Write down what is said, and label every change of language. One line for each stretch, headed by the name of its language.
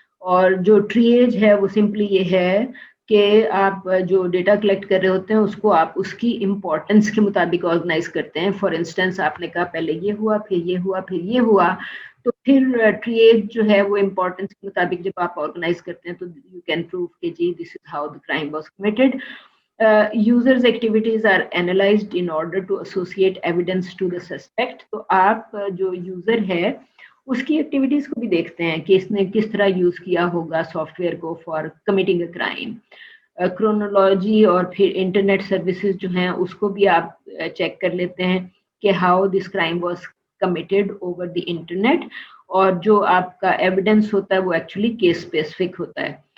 Urdu: اور جو ٹریج ہے وہ سمپلی یہ ہے کہ آپ جو ڈیٹا کلیکٹ کر رہے ہوتے ہیں اس کو آپ اس کی امپورٹنس کے مطابق آرگنائز کرتے ہیں. فار انسٹنس آپ نے کہا پہلے یہ ہوا, پھر یہ ہوا, پھر یہ ہوا, تو پھر ٹریج جو ہے وہ امپورٹنس کے مطابق جب آپ آرگنائز کرتے ہیں تو
English: You can prove کہ جی this is how the crime was committed. Users' activities are analyzed in order to associate evidence to the suspect.
Urdu: تو آپ جو یوزر ہے اس کی ایکٹیویٹیز کو بھی دیکھتے ہیں کہ اس نے کس طرح یوز کیا ہوگا سافٹ ویئر کو
English: For committing a crime.
Urdu: Chronology اور پھر انٹرنیٹ سروسز جو ہیں اس کو بھی آپ چیک کر لیتے ہیں کہ
English: how this crime was committed over the internet,
Urdu: اور جو آپ کا ایویڈنس ہوتا ہے وہ ایکچولی کیس اسپیسیفک ہوتا ہے.